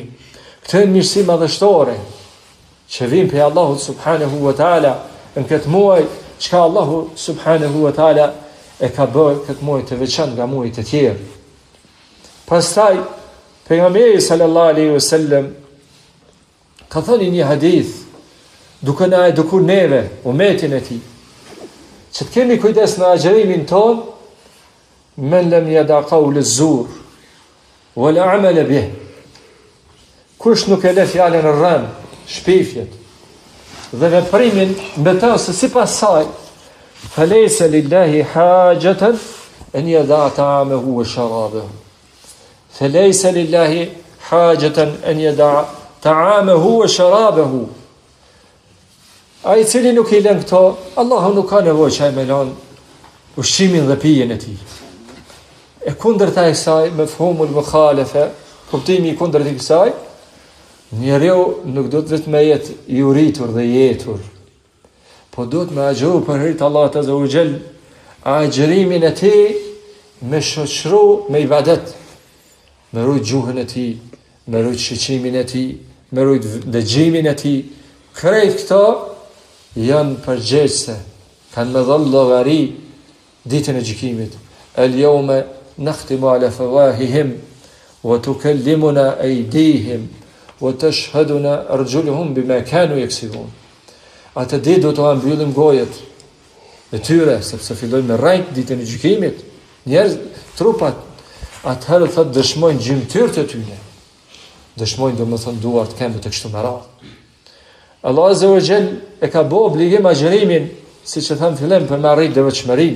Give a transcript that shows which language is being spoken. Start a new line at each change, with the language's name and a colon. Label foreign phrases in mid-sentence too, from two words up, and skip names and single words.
Albanian: Këto janë mirësi madhështore që vijnë prej Allahut
Arabic: سبحانه وتعالى
Albanian: në këtë muaj, çka Allahu
Arabic: سبحانه وتعالى
Albanian: e ka bërë këtë muaj të veçantë nga muajt e tjerë. Pastaj pejgamberi
Arabic: صلى الله عليه وسلم
Albanian: ka thënë një hadith, duke na edukuar neve, umetin e tij, që të kemi kujdes në agjërimin ton,
Arabic: من لم يدع قول الزور والعمل به.
Albanian: Kush nuk e lë fjalën e rrënë, shpifjet dhe veprimin me të se sipas saj,
Arabic: فليس لله حاجة أن يدع طعامه وشرابه. فليس لله حاجة أن يدع طعامه وشرابه.
Albanian: Ai cili nuk i lën këto, Allahu nuk ka nevojë që ai me lën ushqimin dhe pijen e tij. E kundërta e kësaj,
Arabic: مفهوم المخالفة,
Albanian: kuptimi i kundërt i kësaj, njeriu nuk do të vetëm jetë i uritur dhe i jetur, po do të me agjëru për hir të Allahut
Arabic: عز وجل,
Albanian: agjërimin e tij me shoqëru me ibadet, me rujt gjuhën e tij, me rujt shiqimin e tij, me rujt dëgjimin e tij. Krejt këto janë përgjegjëse, kanë me dhënë llogari ditën e gjykimit.
Arabic: اليوم نختم على أفواههم وتكلمنا أيديهم وتشهد أرجلهم بما كانوا يكسبون.
Albanian: Atë ditë do të mbyllim gojet e tyre, sepse fillojnë me rrejt ditën e gjykimit. Njerëz, trupat, atëherë thot dëshmojnë gjymtyrët e tyre. Dëshmojnë domethënë duart këmbët e kështu me radhë. Allah
Arabic: عز وجل
Albanian: e ka bë obligim agjërimin, siç e tham fillim, për me arrit devotshmërinë.